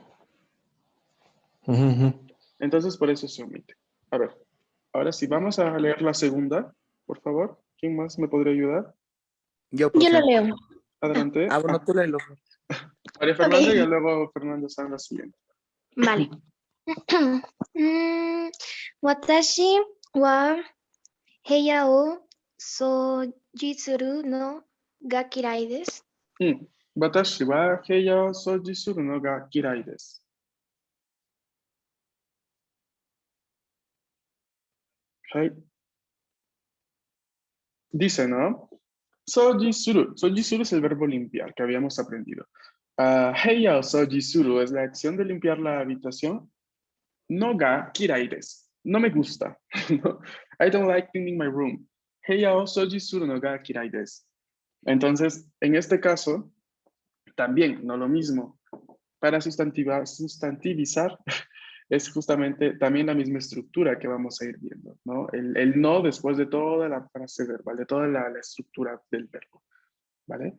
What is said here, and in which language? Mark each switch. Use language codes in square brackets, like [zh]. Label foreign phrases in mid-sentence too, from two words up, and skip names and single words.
[es] Ujú, ujú. Entonces por eso se omite. A ver, ahora sí, vamos a leer la segunda, por favor. ¿Quién más me podría ayudar? Yo, Yo lo profe. leo. Adelante. Ah, bueno, Ah, tú léelo. María Ok, Fernanda y luego Fernando San la siguiente. vale. [ja] 私は部屋を掃除するのが嫌いです. 私は部屋を掃除するのが嫌いです。 [es] はい。Dice, ¿no? Sojisuru. Sojisuru es el verbo limpiar que habíamos aprendido. [ja] 部屋を掃除する [es] es la acción de limpiar la habitación. [ja] のが嫌いです. [es] No me gusta. [en] I don't like cleaning my room. [ja] 部屋を掃除するのが嫌いです. [es] Entonces, en este caso, también, no lo mismo. Para sustantivizar es justamente también la misma estructura que vamos a ir viendo, ¿no? El no después de toda la frase verbal, de toda la estructura del verbo, ¿vale?